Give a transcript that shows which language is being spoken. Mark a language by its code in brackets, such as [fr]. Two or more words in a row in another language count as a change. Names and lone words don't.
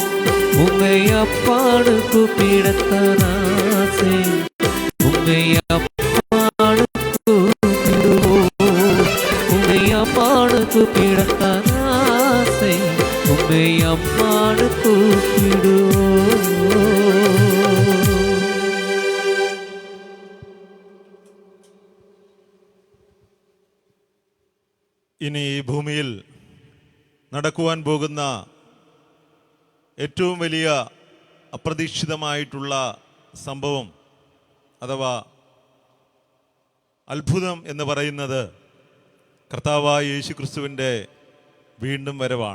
[ta] உம்மை அப்பான்னு கூப்பிடத்தான் ஆசை. உம்மை அப்பான்னு கூப்பிடுவோம். உம்மை அம்மான்னு கூப்பிடத்தான் ஆசை. உம்மை அம்மான்னு கூப்பிடுவோம். [ml] ഇനി ഈ ഭൂമിയിൽ നടക്കുവാൻ പോകുന്ന ഏറ്റവും വലിയ അപ്രതീക്ഷിതമായിട്ടുള്ള സംഭവം അഥവാ അത്ഭുതം എന്ന് പറയുന്നത് കർത്താവായ യേശുക്രിസ്തുവിൻ്റെ വീണ്ടും വരവാണ്.